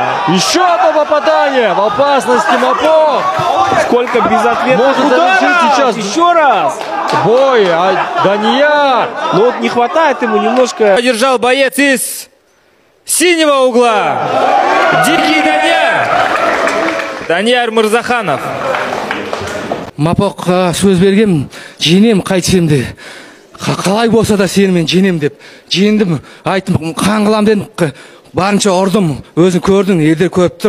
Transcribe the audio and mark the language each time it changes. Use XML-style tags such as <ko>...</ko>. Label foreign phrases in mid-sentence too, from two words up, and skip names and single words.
<ru>Еще одно попадание. В опасности Мапох. Сколько безответных может завершить сейчас. Еще раз. Бой, Данияр. Но вот не хватает ему немножко. Одержал боец из синего угла. Дикий Данияр. Данияр Мырзаханов.</ru> <kk>Мапоқ сөз берген, жеңем қайтсем де, қалай болса да сенімен жеңем деп. Жеңдім, айттым, қан қылам дедім, барынша ұрдым, өзің көрдің, елдер көріп тұр.</kk>